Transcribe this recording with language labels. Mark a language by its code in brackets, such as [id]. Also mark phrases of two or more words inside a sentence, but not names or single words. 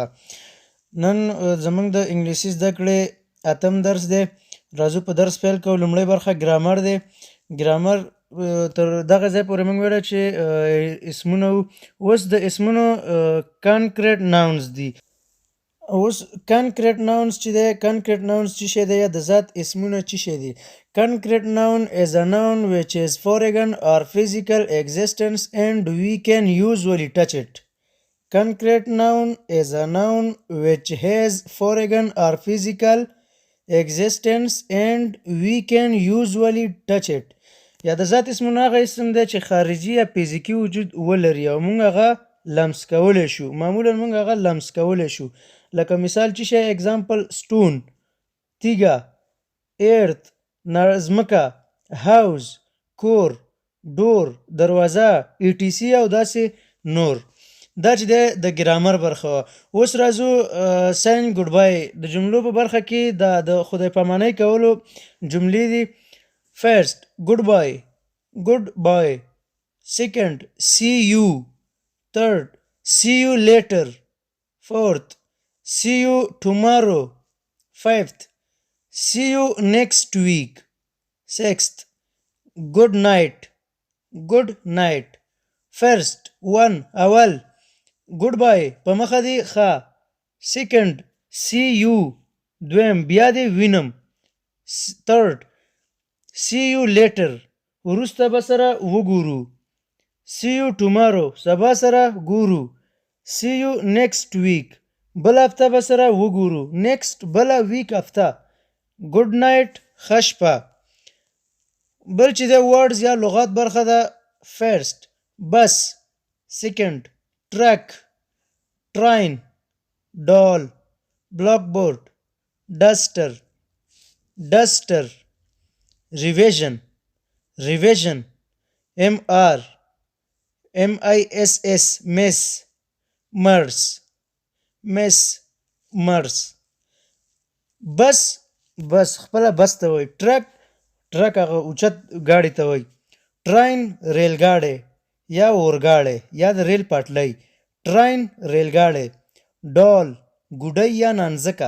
[ps] نن زموږ د انګلیسي زده کړې اتم درس دی. راځو په درس پیل کوو. لومړۍ برخه ګرامر دی. ګرامر تر دغه ځای پورې موږ ویله چې اسمونه وو. اوس د اسمونو [en] concrete nouns [ps] دي. اوس [en] concrete nouns [ps] چې دی [en] concrete nouns [ps] څه شی دی یا د ذات اسمونه څه شی دي. [en] Concrete noun is a noun which is foreign or physical existence and we can usually touch it. Concrete noun is a noun which has foreign or physical existence and we can usually touch it. [ps] یا د ذات اسمونه هغه اسم دی چې خارجي یا فزیکي وجود ولري او موږ هغه لمس کولی شو. معمولا موږ هغه لمس کولی شو. لکه مثال چې شی اگزامپل stone، تیږه، earth، ځمکه، house، کور، ډور، دروازه، etc او داسې نور. دا چې دی د ګرامر برخه وه. اوس راځو [en] saying goodbye. [ps] د جملو په برخه کې د خدای پامانۍ کولو جملې دي. [en] first goodbye، goodbye. second see you. third see you later. fourth see you tomorrow. fifth see you next week. sixth good night. good night. first one [ps] اول goodbye په مخه دی ښه. [en] second see you [ps] دویم بیا دی وینم. third [en] see you later [ps] وروسته به سره وګورو. [en] see you tomorrow [ps] سبا سره ګورو. [en] see you next week [ps] بل هفته به سره وګورو. next بله week هفته. [en] good night [ps] ښه شپه. بل چې دی words یا لغات برخه ده. [en] first بس. second truck، train، doll، blackboard، duster، duster. revision، revision. mr، miss، miss. mers، miss، mers. [ps] بس بس خپله بس ته وایي. ټرک ټرک هغه اوچت ګاډي ته وایي. ټراین ریل ګاډی یا اورګاډی یا د ریل پټلۍ. ټراین ریل ګاډی. ډال ګوډۍ یا نانځکه.